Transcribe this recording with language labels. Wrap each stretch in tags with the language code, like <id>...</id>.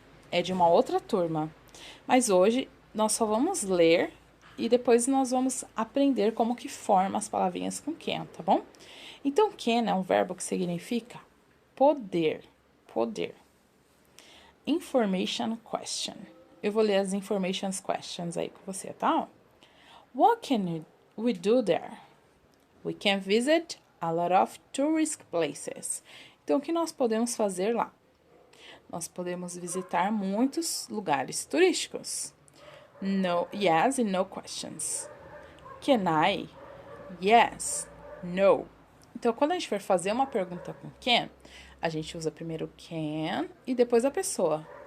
<pt>É de uma outra turma. Mas hoje nós só vamos ler e depois nós vamos aprender como que forma as palavrinhas com can, tá bom? Então, can é um verbo que significa poder, poder. Information question. Eu vou ler as information questions aí com você, tá?</pt> <en>What can we do there? We can visit a lot of tourist places.</en> <pt>Então, o que nós podemos fazer lá? Nós podemos visitar muitos lugares turísticos.</pt> <en>No, yes and no questions. Can I? Yes, no.</en> <pt>Então, quando a gente for fazer uma pergunta com can, a gente usa primeiro can e depois a pessoa.</pt>